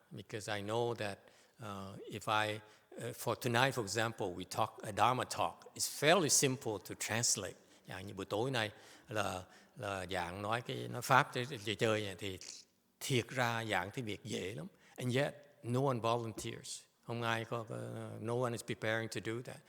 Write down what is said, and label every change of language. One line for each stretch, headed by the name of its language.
English: Because I know that if I for tonight, for example, we talk a Dharma talk. It's fairly simple to translate.
Vietnamese: Dạng như buổi tối nay là dạng nói pháp chơi này thì thiệt ra dạng tiếng Việt dễ lắm.
English: And yet, no one volunteers.
Vietnamese: Không ai
English: no one is preparing to do that.